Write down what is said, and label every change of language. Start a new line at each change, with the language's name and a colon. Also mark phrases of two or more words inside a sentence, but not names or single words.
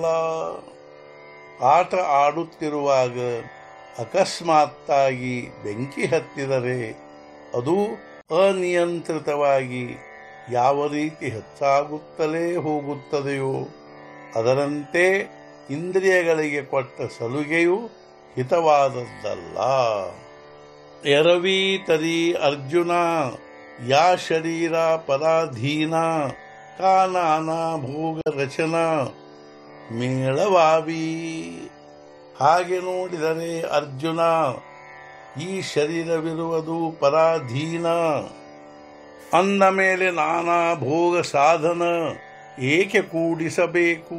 Kannada: ಆಟ ಆಡುತ್ತಿರುವಾಗ ಅಕಸ್ಮಾತ್ತಾಗಿ ಬೆಂಕಿ ಹತ್ತಿದರೆ ಅದು ಅನಿಯಂತ್ರಿತವಾಗಿ ಯಾವ ರೀತಿ ಹೆಚ್ಚಾಗುತ್ತಲೇ ಹೋಗುತ್ತದೆಯೋ ಅದರಂತೆ ಇಂದ್ರಿಯಗಳಿಗೆ ಕೊಟ್ಟ ಸಲುಗೆಯು ಹಿತವಾದದ್ದಲ್ಲ।
Marathi: एरवी तरी अर्जुन या शरीर पराधीन का नाना भोग रचना मेळवावी.
Kannada: ಹಾಗೆ ನೋಡಿದರೆ ಅರ್ಜುನ, ಈ ಶರೀರವಿರುವುದು ಪರಾಧೀನ. ಅಂದ ಮೇಲೆ ನಾನಾ ಭೋಗ ಸಾಧನ ಏಕೆ ಕೂಡಿಸಬೇಕು?